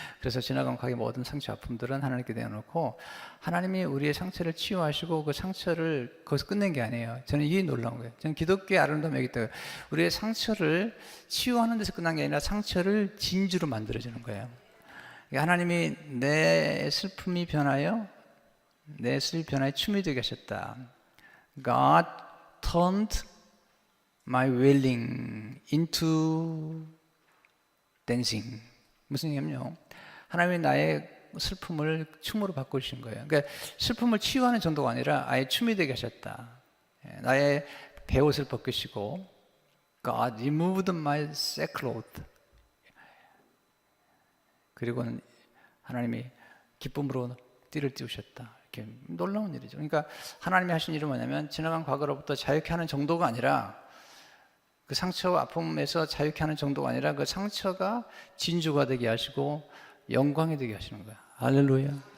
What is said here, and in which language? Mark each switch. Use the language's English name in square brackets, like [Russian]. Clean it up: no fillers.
[Korean] 그래서 지나간 과거의 모든 상처, 아픔들은 하나님께 내어놓고 하나님이 우리의 상처를 치유하시고 그 상처를 거기서 끝낸 게 아니에요. 저는 이게 놀라운 거예요. 저는 기독교의 아름다움이 여기 있다고요. 우리의 상처를 치유하는 데서 끝난 게 아니라 상처를 진주로 만들어주는 거예요. 하나님이 내 슬픔이 변하여 내 슬픔이 변하여 춤이 되게 하셨다. [English] God turned my wailing into dancing. [Korean] 무슨 얘기냐면요, 하나님이 나의 슬픔을 춤으로 바꾸신 거예요. 그러니까 슬픔을 치유하는 정도가 아니라 아예 춤이 되게 하셨다. 나의 베옷을 벗기시고 [English] God removed my sackcloth. [Korean] 그리고는 하나님이 기쁨으로 띠를 띄우셨다. 이렇게 놀라운 일이죠. 그러니까 하나님이 하신 일은 뭐냐면 지나간 과거로부터 자유케 하는 정도가 아니라, 그 상처와 아픔에서 자유케 하는 정도가 아니라 그 상처가 진주가 되게 하시고 영광이 되게 하시는 거야. 할렐루야.